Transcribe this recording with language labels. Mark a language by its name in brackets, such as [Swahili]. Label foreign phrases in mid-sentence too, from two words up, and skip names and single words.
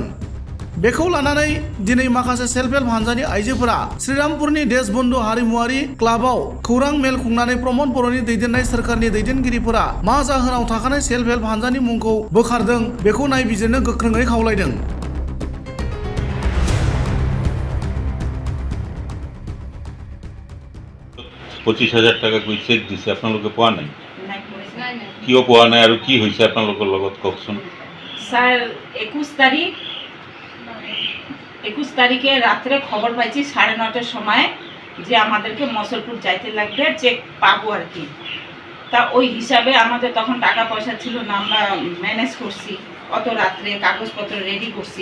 [Bodo] बेखौ लानानै दिनै माखासे सेल्फ हेल्प हानजानि आइजोफोरा श्रीरामपुरनि देशबन्धु हारिमुवारि क्लाबाव खौरां मेल खुंनानै प्रमद बर'नि दैदेननाय सोरखारनि दैदेनगिरिफोरा मा जाहोनाव थाखानाय सेल्फ हेल्प हानजानि मुंखौ बोखारदों बेखौ नायबिजिरनो गोख्रोङै खावलायदों। [Assamese] 25,000 টাকা কই চেক দিছে আপোনালোকে পোৱা নাই? কিয় পোৱা নাই আৰু কি হৈছে আপোনালোকৰ লগত কওকচোন। [Bangla] স্যার 21 তারিখে রাত্রে খবর পাইছি 9:30টার সময় যে আমাদেরকে মসলপুর যাইতে লাগবে, চেক পাবো আর কি। তা ওই হিসাবে আমাদের তখন টাকা পয়সা ছিল না, আমরা ম্যানেজ করছি, অত রাত্রে কাগজপত্র রেডি করছি।